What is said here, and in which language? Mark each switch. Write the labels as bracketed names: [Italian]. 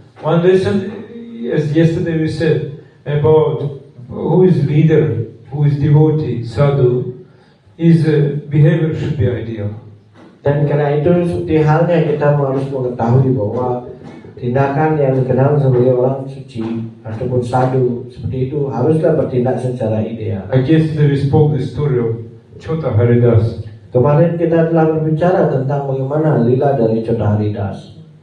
[English] One lesson, as yesterday we said, about who is leader, who is devotee, sadhu, his behavior should be ideal. [Indonesian] Dan karena itu seperti halnya kita harus mengetahui bahwa tindakan yang dikenal sebagai orang suci ataupun sadhu seperti itu haruslah bertindak secara ideal. [English] I guess we spoke the story of Chota Haridas. [Indonesian] Kemarin kita telah berbicara tentang bagaimana lila dari Chota Haridas.